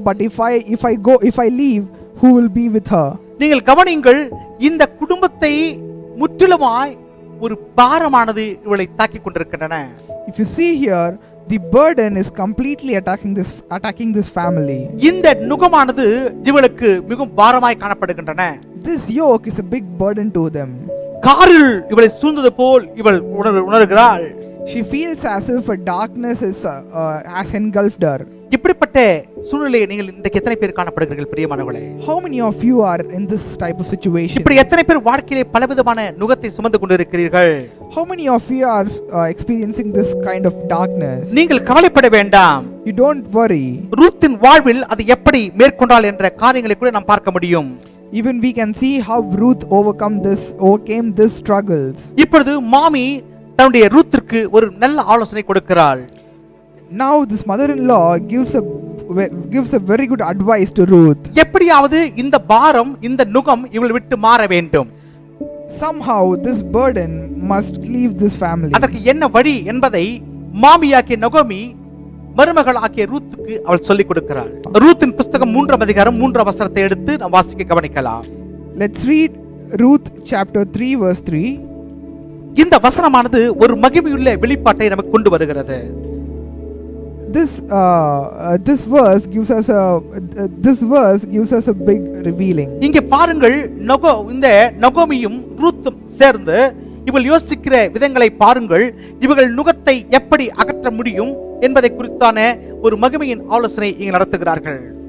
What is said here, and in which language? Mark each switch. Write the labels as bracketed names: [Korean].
[English] But if I leave, who will be with her? [Tamil] நீங்கள் கவனியுங்கள், இந்த குடும்பத்தை முற்றிலுமாய் ஒரு பாரமானது இவளை தாக்கிக் கொண்டிருக்கின்றன. [English] If you see here, the burden is completely attacking this family. [Tamil] இந்த நுகமானது இவளுக்கு மிகவும் பாரமாய் காணப்படுகின்றன. [English] This yoke is a big burden to them. [Tamil] காரில் இவளை சூழ்ந்தது போல் இவள் உணர்கிறாள். [English] She feels as if a darkness has engulfed her. [Tamil] இப்படிப்பட்ட சூழ்நிலையை நீங்கள் இன்றைக்கு எத்தனை பேர் காணப்படுகிறீர்கள் பிரியமானவர்களே? [English] How many of you are in this type of situation? [Tamil] இப்படி எத்தனை பேர் வாழ்க்கையிலே பலவிதமான நுகத்தை சுமந்து கொண்டிருக்கிறீர்கள்? [English] How many of you are experiencing this kind of darkness? [Tamil] நீங்கள் கவலைப்பட வேண்டாம். [English] You don't worry. [Tamil] ரூத்தின் வாழ்வில் அது எப்படி மேற்கொண்டாள் என்ற காரியங்களை கூட நாம் பார்க்க முடியும். [English] Even we can see how Ruth overcame this struggles. [Tamil] இப்பொழுது மாமி தன்னுடைய ரூத்திற்கு ஒரு நல்ல ஆலோசனை கொடுக்கிறாள். [English] Now this mother-in-law gives a very good advice to Ruth. [Tamil] எப்படியாவது இந்த பாரம், இந்த நுகம் இவள் விட்டு மாற வேண்டும். [English] Somehow this burden must leave this family. [Tamil] அதற்கு என்ன வழி என்பதை மாமியாகிய நொகோமி மருமகள் ஆகிய ரூத்துக்கு அவள் சொல்லிக் கொடுக்கிறாள். ரூத்தின் புஸ்தகம் 3ஆம் அதிகாரம் 3ஆம் வசனத்தை எடுத்து நாம் வாசிக்க கவனிக்கலாம். [English] Let's read Ruth chapter 3 verse 3. [Tamil] இந்த வசனமானது ஒரு மகிமையுள்ள வெளிப்பாட்டை நமக்கு கொண்டு வருகிறது. [English] This verse gives us a big revealing. [Tamil] இங்கே பாருங்கள், இந்த நகோமியும் ரூத்தும் சேர்ந்து இவள் யோசிக்கிற விதங்களை பாருங்கள். இவர்கள் நுகத்தை எப்படி அகற்ற முடியும் என்பதை குறித்தான ஒரு மகிமையின் ஆலோசனை இங்கே நடத்துகிறார்கள்.